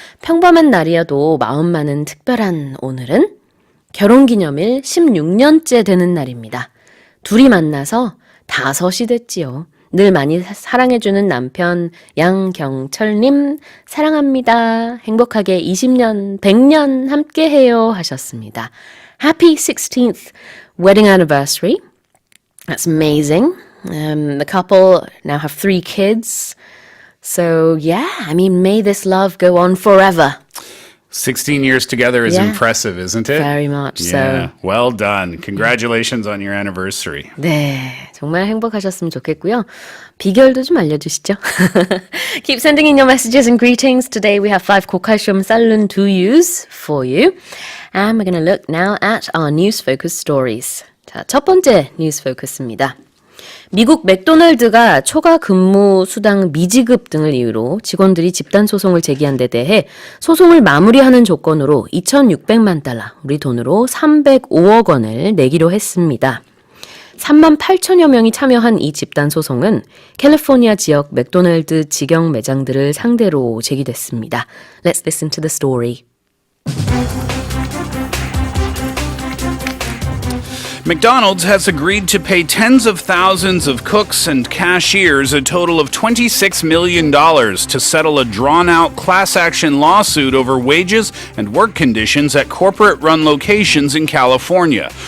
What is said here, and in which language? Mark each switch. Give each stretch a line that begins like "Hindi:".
Korean: 평범한 날이어도 마음만은 특별한 오늘은 결혼기념일 16년째 되는 날입니다. 둘이 만나서 5이 됐지요. 늘 많이 사랑해주는 남편 양경철님 사랑합니다. 행복하게 20년, 100년 함께해요 하셨습니다.
English: Happy 16th wedding anniversary. That's amazing. The couple now have 3 kids. So yeah, I mean, may this love go on forever. 16 years together is impressive, isn't it? Very much Yeah. so. Well done. Congratulations on your anniversary.
Korean: 네, 정말 행복하셨으면 좋겠고요. 비결도 좀 알려주시죠.
English: Keep sending in your messages and greetings. Today we have 5 고칼슘 쌀룬 두유's for you. And we're going to look now at our news focus stories.
Korean: 자, 첫 번째 뉴스 포커스입니다. 미국 맥도날드가 초과 근무 수당 미지급 등을 이유로 직원들이 집단 소송을 제기한 데 대해 소송을 마무리하는 조건으로 2,600만 달러, 우리 돈으로 305억 원을 내기로 했습니다. 3만 8천여 명이 참여한 이 집단 소송은 캘리포니아 지역 맥도날드 직영 매장들을 상대로 제기됐습니다.
English: Let's listen to the story. McDonald's has agreed to pay tens of thousands of cooks and cashiers a total of $26 million to settle a drawn-out class action lawsuit over wages and work conditions at corporate-run locations in California.